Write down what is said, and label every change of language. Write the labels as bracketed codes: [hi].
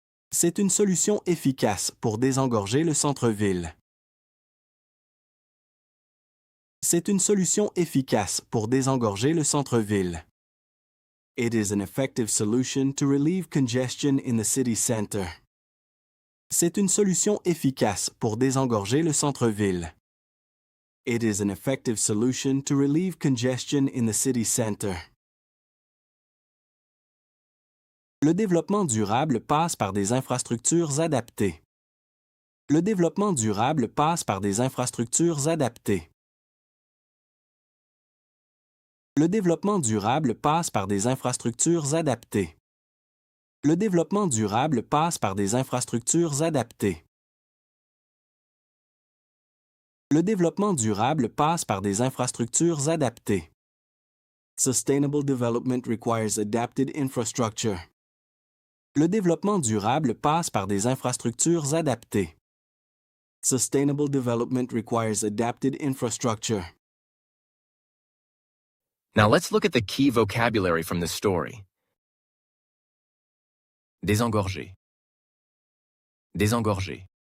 [fr] C'est une solution efficace pour désengorger le centre-ville. C'est une solution efficace pour désengorger le centre-ville. [en] It is an effective solution to relieve congestion in the city center. [fr] C'est une solution efficace pour désengorger le centre-ville. [en] It is an effective solution to relieve congestion in the city center. [fr] Le développement durable passe par des infrastructures adaptées. Le développement durable passe par des infrastructures adaptées. Le développement durable passe par des infrastructures adaptées. Le développement durable passe par des infrastructures adaptées. Le développement durable passe par des infrastructures adaptées. [en] Sustainable development requires adapted infrastructure. [fr] Le développement durable passe par des infrastructures adaptées. [en] Sustainable development requires adapted infrastructure. Now let's look at the key vocabulary from this story. [fr] Désengorger. Désengorger.